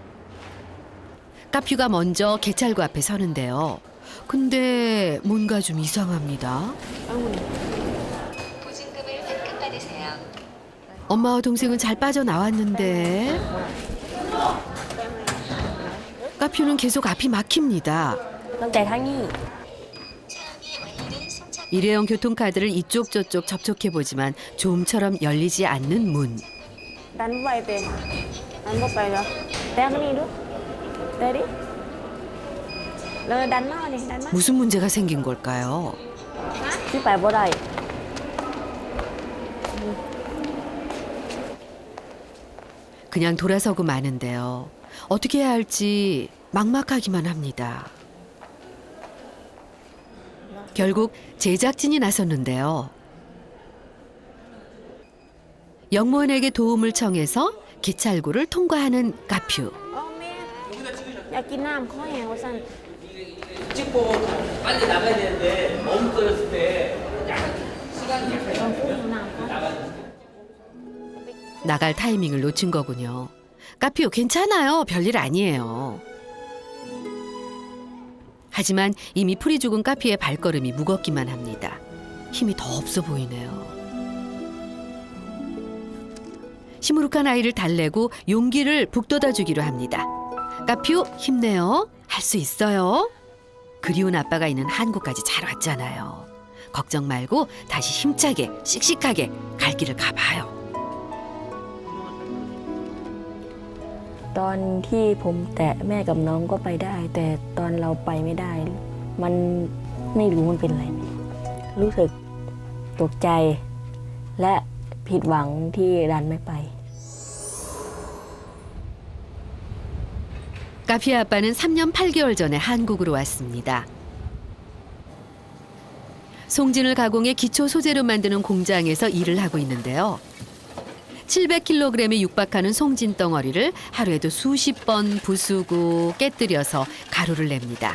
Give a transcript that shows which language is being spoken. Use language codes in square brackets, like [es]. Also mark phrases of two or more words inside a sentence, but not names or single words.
[ko] 까퓨가 먼저 개찰구 앞에 서는데요. 근데 뭔가 좀 이상합니다. 보증금을 환급받으세요. 엄마와 동생은 잘 빠져나왔는데 까퓨는 계속 앞이 막힙니다. [th] ตั้งแต่ทางนี้ [ko] 차량이 완료된 승차 일회용 교통카드를 이쪽 저쪽 접촉해보지만 좀처럼 열리지 않는 문. [tts] ดันไปเป็นดันบ่ไปเหรอแต่มานี่ดูแต่ดิเลยดันมานี่ดันมา [ko] 무슨 문제가 생긴 걸까요? [tts] ที่ไปบ่ได้ [ko] 그냥 돌아서고 마는데요. 어떻게 해야 할지 막막하기만 합니다. 결국 제작진이 나섰는데요. 영무원에게 도움을 청해서 기찰구를 통과하는 까퓨. [tts] อ๋อแม่อยากกินน้ำข้อแห้งว่าซั่น [ko] 찍고 빨리 나가야 되는데 너무 떨었을 때 시간이 나갈 타이밍을 놓친 거군요. 까퓨 괜찮아요. 별일 아니에요. 하지만 이미 풀이 죽은 까퓨의 발걸음이 무겁기만 합니다. 힘이 더 없어 보이네요. 시무룩한 아이를 달래고 용기를 북돋아 주기로 합니다. 까퓨 힘내요. 할 수 있어요. 그리운 아빠가 있는 한국까지 잘 왔잖아요. 걱정 말고 다시 힘차게 씩씩하게 갈 길을 가봐요. [th] ตอนที่ผมแตะแม่กับน้องก็ไปได้ แต่ตอนเราไปไม่ได้ มันไม่รู้มันเป็นอะไร รู้สึกตกใจ และผิดหวังที่ดันไม่ไป [ko] 까퓨의 아빠는 3년 8개월 전에 한국으로 왔습니다. 송진을 가공해 기초 소재로 만드는 공장에서 일을 하고 있는데요. 700kg에 육박하는 송진 덩어리를 하루에도 수십 번 부수고 깨뜨려서 가루를 냅니다.